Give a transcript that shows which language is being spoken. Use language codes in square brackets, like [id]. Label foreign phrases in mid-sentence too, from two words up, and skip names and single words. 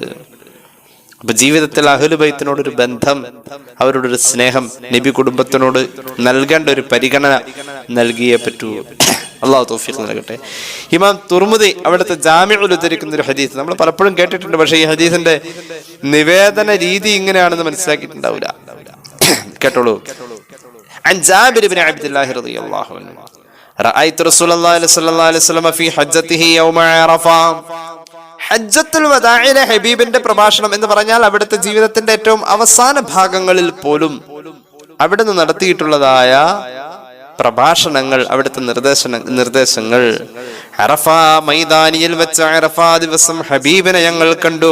[ml] അപ്പൊ ജീവിതത്തിൽ അഹ്ലു ബൈത്തിനോടൊരു ബന്ധം, അവരോടൊരു സ്നേഹം, നബി കുടുംബത്തിനോട് നൽകേണ്ട ഒരു പരിഗണന നൽകിയേ പറ്റൂ. അള്ളാഹു തൗഫീഖ് നൽകട്ടെ. ഇമാം തുർമുദി അവിടുത്തെ ജാമിഉൽ ഉദ്ധരിക്കുന്ന ഒരു ഹദീസ് നമ്മൾ പലപ്പോഴും കേട്ടിട്ടുണ്ട്. പക്ഷേ ഈ ഹദീസിന്റെ നിവേദന രീതി ഇങ്ങനെയാണെന്ന് മനസ്സിലാക്കിയിട്ടുണ്ടാവില്ല. കേട്ടോളൂ. [ar] عن جابر بن عبد الله رضي الله عنه رأيت رسول الله صلى الله عليه وسلم في حجته يوم عرفة. [ml] ഹജ്ജത്തുൽ വദാഇലെ ഹബീബിന്റെ പ്രഭാഷണം എന്ന് പറഞ്ഞാൽ അവിടുത്തെ ജീവിതത്തിന്റെ ഏറ്റവും അവസാന ഭാഗങ്ങളിൽ പോലും അവിടുന്ന് നടത്തിയിട്ടുള്ളതായ പ്രഭാഷണങ്ങൾ, അവിടുത്തെ നിർദ്ദേശങ്ങൾ. അറഫ മൈതാനിയിൽ വെച്ച് അറഫ ദിവസം ഹബീബിനെ ഞങ്ങൾ കണ്ടു.